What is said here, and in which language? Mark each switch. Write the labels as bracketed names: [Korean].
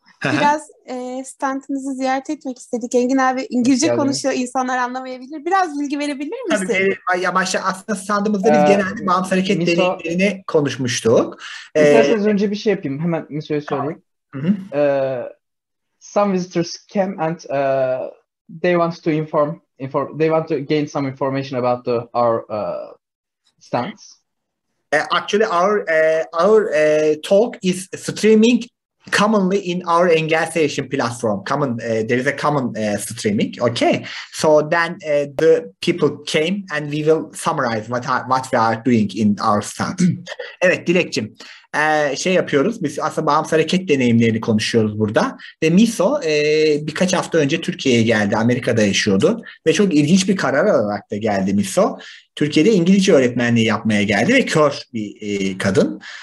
[Turkish] Biraz standınızı ziyaret etmek istedik. Engin abi İngilizce konuşuyor, insanlar anlamayabilir. Biraz bilgi verebilir misin? Tabii. Aslında standımızda biz genelde bağımsız hareket deneyimlerini konuşmuştuk. İsterseniz önce bir şey yapayım. Hemen Miso'ya söyleyeyim. [English] Some visitors came and they want to gain some information about our stands. Actually, our talk is streaming commonly in our Engelsation platform. There is a common streaming. Okay, so then the people came and we will summarize what we are doing in our stand. [Turkish] Evet Dilekçim, yapıyoruz. Biz aslında bağımsız hareket deneyimlerini konuşuyoruz burada. Ve Miso birkaç hafta önce Türkiye'ye geldi. Amerika'da yaşıyordu. Ve çok ilginç bir karar alarak da geldi Miso. Türkiye'de İngilizce öğretmenliği yapmaya geldi ve kör bir kadın.